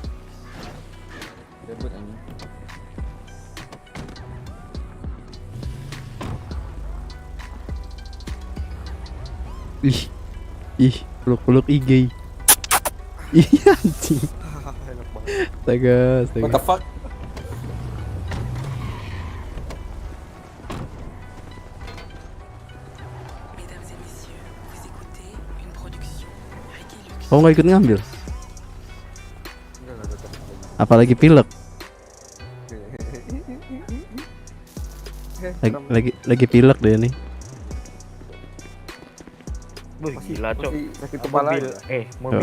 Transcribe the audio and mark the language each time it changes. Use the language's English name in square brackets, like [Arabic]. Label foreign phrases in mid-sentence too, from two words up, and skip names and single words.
[Indonesian] Ribut anjing. Ih, peluk IG. Iya anjing. Astaga. [English] What the fuck? [French] Mesdames et messieurs, vous écoutez une production Reggae Lux. [Indonesian] Kamu nggak ikut ngambil? Apalagi pilek. Lagi pilek deh nih. Wih, gila cok. Sakit kepala. Mobil